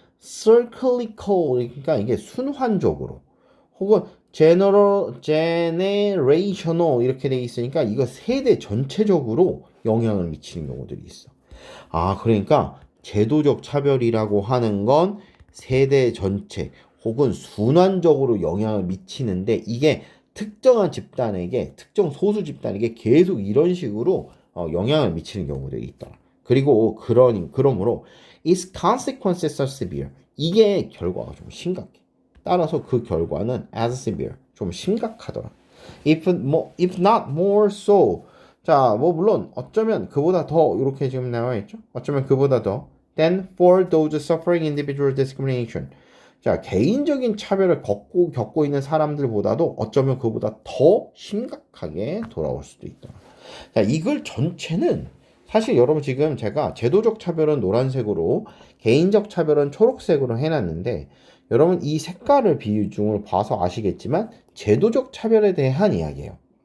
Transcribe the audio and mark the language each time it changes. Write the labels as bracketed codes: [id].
[en] cyclical [ko] 그러니까 이게 순환적으로 혹은 [en] generational [ko] 이렇게 돼 있으니까 이거 세대 전체적으로 영향을 미치는 경우들이 있어. 아, 그러니까 제도적 차별이라고 하는 건 세대 전체 혹은 순환적으로 영향을 미치는데 이게 특정한 집단에게 특정 소수 집단에게 계속 이런 식으로 영향을 미치는 경우들이 있다. 그리고 그러므로 [en] its consequences are severe. [ko] 이게 결과가 좀 심각해. 따라서 그 결과는 [en] as severe. [ko] 좀 심각하더라. [en] if not more so. [ko] 자, 뭐 물론 어쩌면 그보다 더 이렇게 지금 나와 있죠. 어쩌면 그보다 더 [en] than for those suffering individual discrimination. [ko] 자, 개인적인 차별을 겪고 있는 사람들보다도 어쩌면 그보다 더 심각하게 돌아올 수도 있다. 자, 이걸 전체는 사실 여러분 지금 제가 제도적 차별은 노란색으로 개인적 차별은 초록색으로 해놨는데 여러분 이 색깔을 비중을 봐서 아시겠지만 제도적 차별에 대한 이야기예요.